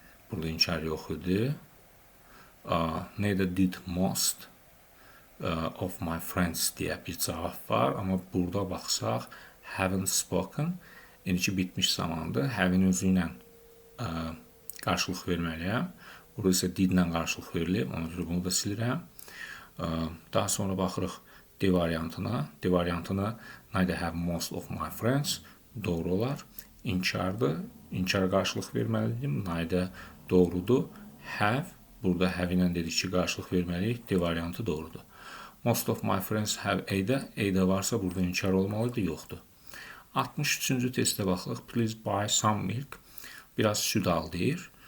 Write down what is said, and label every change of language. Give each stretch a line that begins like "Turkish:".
Azerbaijani: Burada inkar yox idi. Nədə
English: did most of my friends
Azerbaijani: deyə bir cavab var. Amma burada baxsaq,
English: haven't spoken.
Azerbaijani: İndiki bitmiş zamandır. Have-in özü ilə qarşılıq verməliyəm. Burada isə did-lə qarşılıq verilib. Ona görə bunu da silirəm. Daha sonra baxırıq D variantına. D variantını
English: neither have most of my friends
Azerbaijani: doğru olar. İnkardır. İnkara qarşılıq verməliyim. Neither doğrudur. Have. Burada have ilə dedik ki, qarşılıq verməliyik. D variantı doğrudur.
English: Most of my friends have
Azerbaijani: A-də. A-də varsa burada inkar olmalıdır. Yoxdur. 63-cü testə baxırıq.
English: Please buy some milk.
Azerbaijani: Biraz süd al deyir.